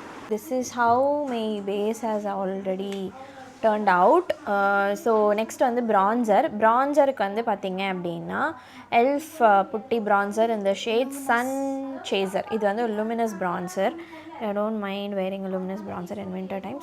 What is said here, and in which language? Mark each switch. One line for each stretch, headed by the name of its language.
English: This is how my base has already turned out.
Tamil: So next வந்து ப்ரான்சருக்கு வந்து பார்த்திங்க அப்படின்னா எல்ஃப் புட்டி ப்ரான்சர் இந்த ஷேட் சன் சேசர். இது வந்து ஒரு luminous bronzer.
English: I don't mind wearing a luminous bronzer in winter time.